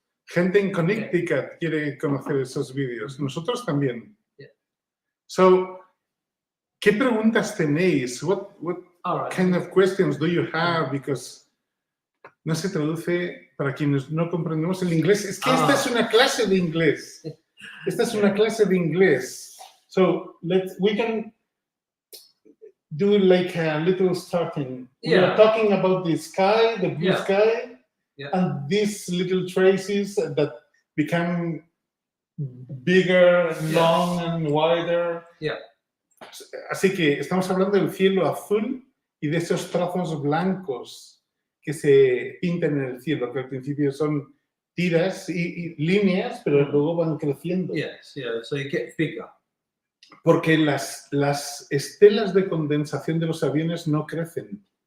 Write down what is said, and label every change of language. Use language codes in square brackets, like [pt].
[es] Gente en Connecticut quiere conocer esos vídeos. Nosotros también. So, ¿qué preguntas tenéis? [en] What kind of questions do you have? [es] Because no se traduce para quienes no comprendemos el inglés. Es que esta es una clase de inglés. Esta es una clase de inglés. [en] So, we can do like a little starting. We are talking about the sky, the blue sky. Yeah. And these little traces that become bigger, long and wider. Yeah. [es] Así que estamos hablando del cielo azul y de esos trazos blancos que se pintan en el cielo, que al principio son tiras y líneas, pero luego van creciendo. [en] Yes, so you get bigger. [es] Porque las estelas de condensación de los aviones no crecen.